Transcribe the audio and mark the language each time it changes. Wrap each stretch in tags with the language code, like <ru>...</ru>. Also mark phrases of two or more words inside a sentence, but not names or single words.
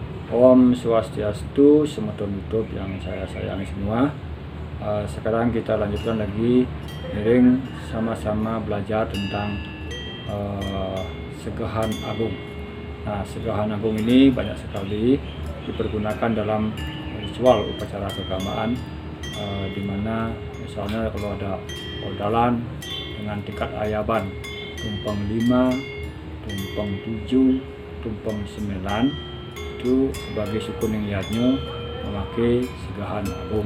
<ban>Om Swastiastu,</ban> <id>semeton YouTube yang saya sayangi semua. Sekarang kita lanjutkan lagi miring sama-sama belajar tentang Segahan Agung. Nah, Segahan Agung ini banyak sekali dipergunakan dalam ritual upacara keagamaan, di mana misalnya kalau ada ordalan dengan tingkat ayaban tumpeng 5, tumpeng 7, tumpeng 9, itu sebagai suku niatnya memakai Segahan Agung.</id>